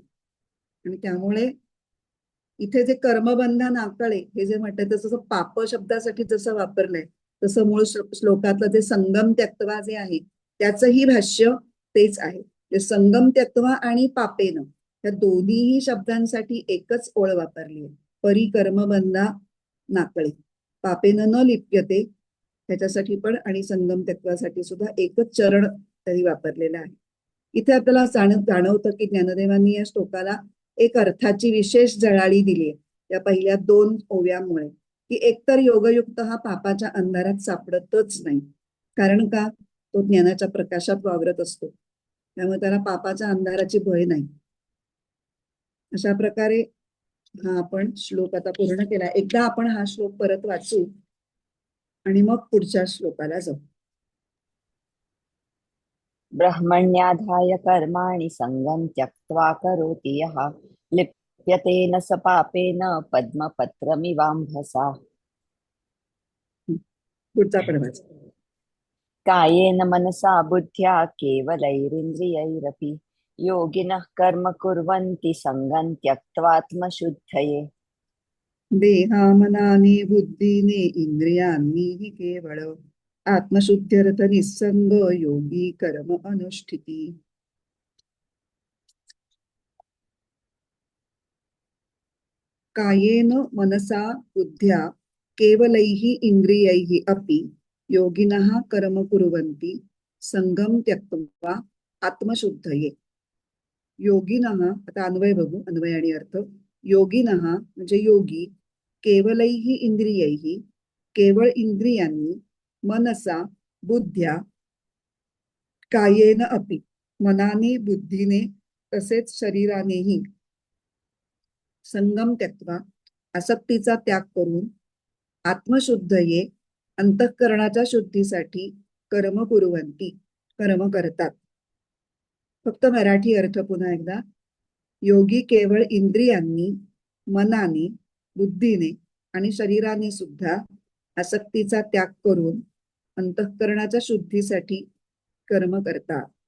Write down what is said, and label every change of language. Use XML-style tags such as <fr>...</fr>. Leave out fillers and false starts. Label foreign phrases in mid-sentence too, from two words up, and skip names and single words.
<mr>आणि त्यामुळे इथे जे कर्मबंधन आकळे हे जे म्हणतात तसं पाप शब्दासाठी जसं वापरलंय, तसं मूळ श्लोकातलं जे</mr> <sa>संगम त्यक्त्वा</sa> <mr>जे आहे त्याचंही भाष्य तेच आहे. ते</mr> <sa>संगम त्यक्त्वा</sa> <mr>आणि पापेन या दोन्हीही शब्दांसाठी एकच ओळ वापरली आहे, परी कर्मबंधा नाकळे.</mr> <sa>पापेन न लिप्यते</sa> <mr>त्याच्यासाठी पण आणि</mr> <sa>संगम त्यक्त्वासाठी</sa> <mr>सुद्धा एकच चरण त्यांनी वापरलेलं आहे. इथे आपल्याला जाणवतं की ज्ञानदेवांनी या श्लोकाला एक अर्थाची विशेष जळाळी दिली आहे या पहिल्या 2 ओव्यांमुळे, की एकतर योगयुक्त हा पापाच्या अंधारात सापडतच नाही. कारण का, तो ज्ञानाच्या प्रकाशात वावरत असतो, त्यामुळे त्याला पापाच्या अंधाराची भय नाही. अशा प्रकारे हा आपण श्लोक आता पूर्ण केला. एकदा आपण हा श्लोक परत वाचू आणि मग पुढच्या श्लोकाला जाऊ.</mr> <sa>ब्रह्मण्याधाय कर्माणि संगं त्यक्त्वा करोति यः लिप्यते न स पापेन पद्मपत्रमिवाम्भसा.</sa> <mr>पुढचा पण वाच.</mr> <sa>कायेन मनसा बुद्ध्या केवलैरिन्द्रियैरपि योगिनः कर्म कुर्वन्ति संगं त्यक्त्वात्मशुद्धये.</sa> <mr>देहामनाने बुद्धीने इंद्रियांनीही केवळ आत्मशुद्ध्यर्थ निस्संग योगी कर्म अनुष्ठिती.</mr> <sa>कायेन मनसा बुद्ध्या केवलैः इंद्रियैः अपि योगिनः कर्म कुर्वन्ति संगम त्यक्त्वा आत्मशुद्धये. योगिनः,</sa> <mr>आता अन्वय बघू, अन्वय आणि अर्थ. योगिनः म्हणजे योगी,</mr> <sa>केवलैः इंद्रियैः</sa> <mr>केवळ इंद्रियांनी,</mr> <sa>मनसा बुद्ध्या कायेन अपि</sa> <mr>मनाने बुद्धीने तसेच शरीरानेही</mr> <sa>संगम त्यक्त्वा</sa> <mr>आसक्तीचा त्याग करून आत्मशुद्धये अंतःकरणाच्या शुद्धीसाठी</mr> <sa>कर्म कुर्वन्ति</sa> <mr>कर्म करतात. फक्त मराठी अर्थ पुन्हा एकदा. योगी केवळ इंद्रियांनी, मनाने, बुद्धीने आणि शरीराने सुद्धा आसक्तीचा त्याग करून अंतःकरणाच्या शुद्धीसाठी कर्म करतात.</mr>